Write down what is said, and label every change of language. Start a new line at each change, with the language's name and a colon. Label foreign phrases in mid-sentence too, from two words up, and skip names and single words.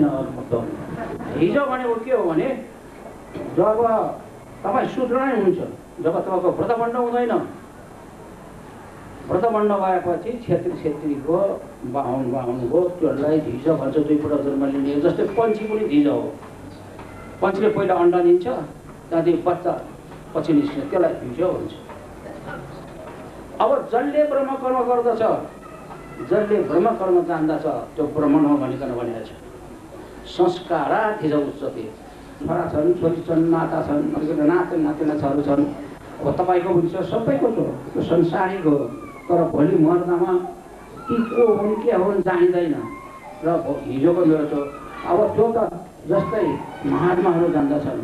Nepali: धिज भनेको के हो भने जब तपाईँ शूद्र नै हुन्छ, जब तपाईँको व्रतबन्ध हुँदैन, व्रतबन्ध भएपछि छेत्रीको बाहुनको त्यसलाई धिज भन्छ, दुईपल्ट जन्म लिने। जस्तै पन्छी पनि धिज हो, पन्छीले पहिला अन्डा दिन्छ, त्यहाँदेखि बच्चा पछि निस्किन्छ, त्यसलाई धिज भन्छ। अब जसले ब्रह्म कर्म गर्दछ, जसले ब्रह्म कर्म जान्दछ त्यो ब्राह्मण हो भनिकन भनेको छ।
Sanskrit: संस्कारा धिज उच्यते।
Nepali: छोरा छन्, छोरी छन्, नाता छन्, नातिनाहरू छन्। अब तपाईँको पनि छ, सबैको छ, त्यो संसारिक हो। तर भोलि मर्दामा ती को हुन् के हुन् जानिँदैन। र हिजोको मेरो छ, अब त्यो त जस्तै महात्माहरू जान्दछन्।